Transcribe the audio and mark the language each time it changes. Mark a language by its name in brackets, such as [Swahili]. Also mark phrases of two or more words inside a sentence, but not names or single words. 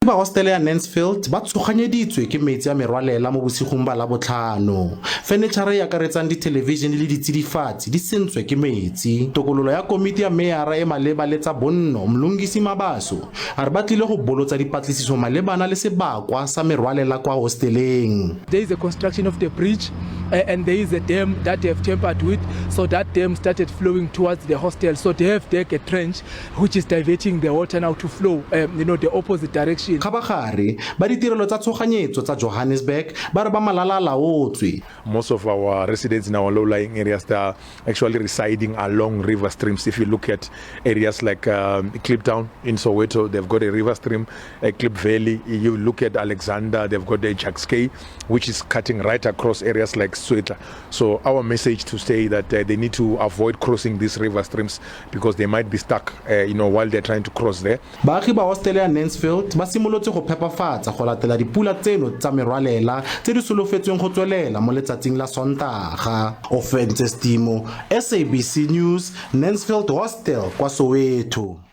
[Tswana] ba hostel ya Nancefield ba tshoganyeditswe ke metsi a merwalela mo bosigong ba la botlhano. Furniture ya karetsang di television le ditsidifatsi di sentswe ke metsi. Tokololo ya komiti ya meyara e maleba le tsa bonno mlungisi Mabaso a re batlile go bolotsa dipatlisiso malebana le sebakwa sa merwalela kwa hosteleng. [English] There is a construction of the bridge and there is a dam that they have tampered with, so that dam started flowing towards the hostel, so they have dug a trench which is diverting the water now to flow the opposite direction. [Tswana] Khabagare ba ditirelo tsa tshoganyetso tsa Johannesburg ba re ba malala laotswe. [English] Most of our residents in our low-lying areas, they are actually residing along river streams. If you look at areas like Kliptown in Soweto, they've got a river stream, Klip Valley. You look at Alexander, they've got the Jackskay, which is cutting right across areas like Soweto. So our message to say that they need to avoid crossing these river streams because they might be stuck, while they're trying to cross there. [Tswana] Baagi ba hostel ya Nancefield ba simolotse go phepafatsa go latela dipula tseno tsa merwalela tse di solofetsweng go tswelela mo letsatsing la Sontaga. [English] Offense Stimo, SABC News, Nancefield Hostel kwa Soweto.